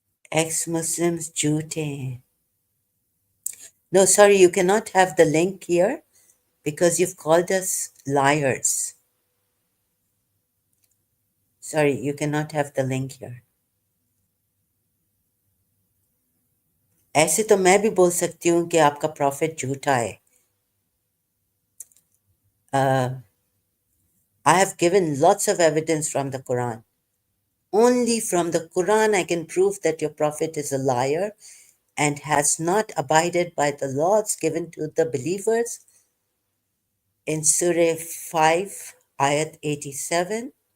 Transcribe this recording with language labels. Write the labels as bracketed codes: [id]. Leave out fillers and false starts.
[en] Ex-Muslims, Jute. No, sorry, you cannot have the link here because you've called us liars. Sorry, you cannot have the link here. [ur] ایسے تو میں بھی بول سکتی ہوں کہ آپ کا پروفٹ جھوٹا ہے. [en] I have given lots of evidence from the Quran. Only from the Quran I can prove that your prophet is a liar and has not abided by the laws given to the believers in Surah 5, Ayat 87.